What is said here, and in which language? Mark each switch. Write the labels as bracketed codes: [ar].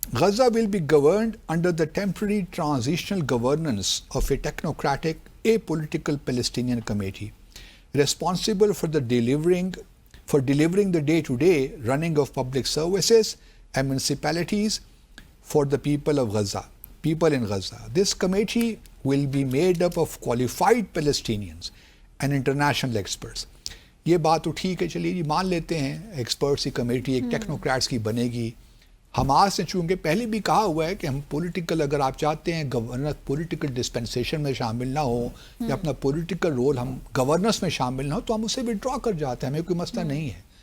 [en] Gaza will be governed under the temporary transitional governance of a technocratic a political Palestinian committee responsible for delivering the day-to-day running of public services and municipalities for the people in Gaza. This committee will be made up of qualified Palestinians and international experts. [ur] یہ بات تو ٹھیک ہے, چلیے جی مان لیتے ہیں experts کی کمیٹی ایک ٹیکنوکریٹس کی بنے گی. حماس نے چونکہ پہلے بھی کہا ہوا ہے کہ ہم پولیٹیکل, اگر آپ چاہتے ہیں گورننس پولیٹیکل ڈسپنسیشن میں شامل نہ ہو یا اپنا پولیٹیکل رول ہم گورننس میں شامل نہ ہو تو ہم اسے وڈرا کر جاتے ہیں, ہمیں کوئی مسئلہ نہیں ہے.